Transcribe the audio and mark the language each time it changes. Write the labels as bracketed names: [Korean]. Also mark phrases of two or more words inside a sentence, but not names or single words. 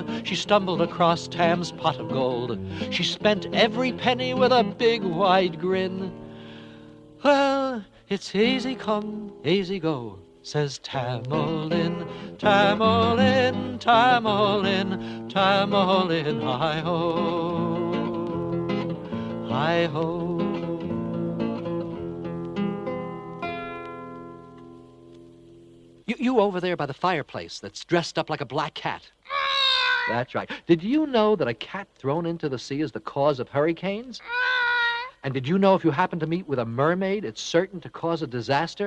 [English] She stumbled across Tam's pot of gold. She spent every penny with a big wide grin. Well, it's easy come, easy go, says Tam O'Lynn. Tam O'Lynn, Tam O'Lynn, Tam O'Lynn, hi-ho, hi-ho. You over there by the fireplace that's dressed up like a black cat. That's right. Did you know that a cat thrown into the sea is the cause of hurricanes? And did you know if you happen to meet with a mermaid, it's certain to cause a disaster?